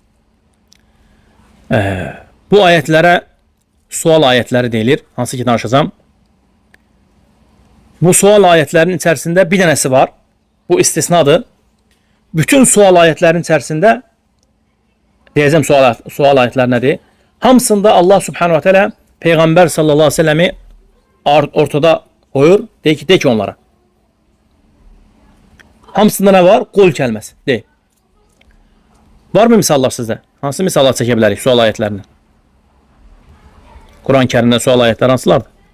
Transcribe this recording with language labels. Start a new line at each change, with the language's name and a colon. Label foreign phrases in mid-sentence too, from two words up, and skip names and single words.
Azerbaijani: Bu ayətlərə sual ayətləri deyilir, hansı ki danışacağım. Bu sual ayətlərinin içərisində bir dənəsi var. Bu istisnadır. Bütün sual ayətlərinin içərisində deyəcəm sual ayətləri nədir? Hamısında Allah
Arabic: سبحانه وتعالى
Azerbaijani: Peyğəmbər
Arabic: صلى الله عليه وسلم
Azerbaijani: ortada qoyur. De ki onlara. Hamısında nə var? Qul kəlməsi. De. Varmı misallar sizdə? Hansı misallar çəkə bilərik sual ayətlərindən? Quran-ı Kərimdə sual ayətləri hansılardır?